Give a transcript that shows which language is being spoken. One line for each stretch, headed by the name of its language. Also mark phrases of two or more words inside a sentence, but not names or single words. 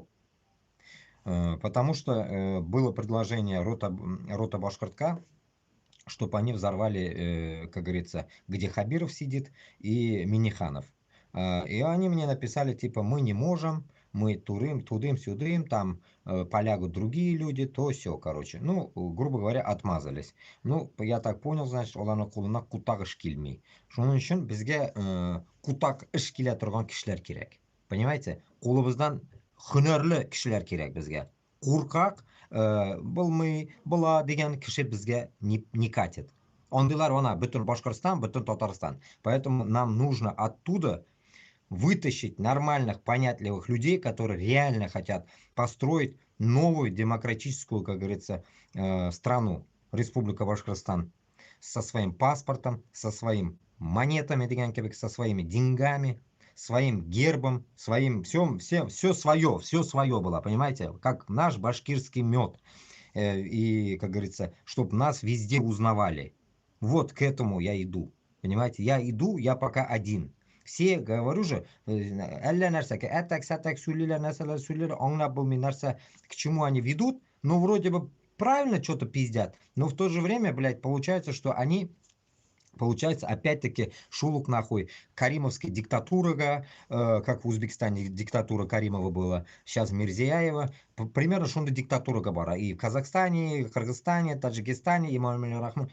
Russian: Потому что было предложение рота Башкортка, чтобы они взорвали, как говорится, где Хабиров сидит и Миниханов. И они мне написали, типа, мы не можем, мы тудым-сюдым, там полягут другие люди, то все, короче. Ну, грубо говоря, отмазались. Ну, я так понял, значит,
Tatar: оларны кулына кутак эш килмей. Шуның өчен безгә кутак эш килә торган кешеләр кирәк.
Russian: Понимаете?
Tatar: Кулыбыздан һөнәрле кешеләр кирәк безгә. Куркак, булмый, була дигән кеше безгә
Russian: не катит.
Tatar: Андыйлар ана бөтен Башкортстан, бөтен Татарстан.
Russian: Поэтому нам нужно оттуда вытащить нормальных, понятливых людей, которые реально хотят построить новую демократическую, как говорится, страну, Республика Башкортостан, со своим паспортом, со своим монетами, со своими деньгами, своим гербом, своим, все свое было, понимаете, как наш башкирский мед. И, как говорится, чтобы нас везде узнавали. Вот к этому я иду. Понимаете, я иду, я пока один. Все, говорю же,
Tatar: әллә нәрсә, әтәк, сәтәк, сөйлиләр, нәрсәләр сөйлиләр, аңлап булмый нәрсә,
Russian: к чему они ведут, ну, вроде бы правильно что-то пиздят, но в то же время, блядь, получается, что они получается, опять-таки, шулук нахуй. Каримовская диктатура, как в Узбекистане диктатура Каримова была, сейчас Мирзияева. Примерно шунда диктатура Габара. И в Казахстане, и в Кыргызстане, Таджикистане, и Рахман.